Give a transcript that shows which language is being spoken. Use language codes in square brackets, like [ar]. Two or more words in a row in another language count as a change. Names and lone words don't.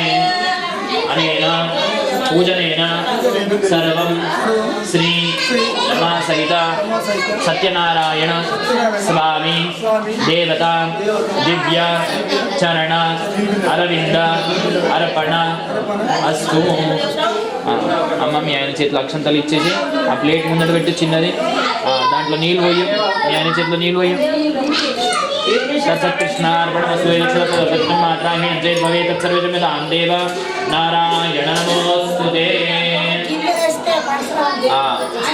[sa] अनेन पूजनेन सर्वं श्री रमासहित सत्यनारायण स्वामी देवता दिव्य चरण अरविंद अर्पण अस्तु. [te] అమ్మ మీ ఆయన చేతిలో అక్షంతలు ఇచ్చేసి ఆ ప్లేట్ ముందర పెట్టి చిన్నది, దాంట్లో నీళ్ళు పోయి మీ ఆయన చేతిలో నీళ్ళు పోయి సత్కృష్ణార్పణమస్తు. [sa] మాత్రా జై భవే తత్సర్వేదం దేవ నారాయణ నమోస్తుతే.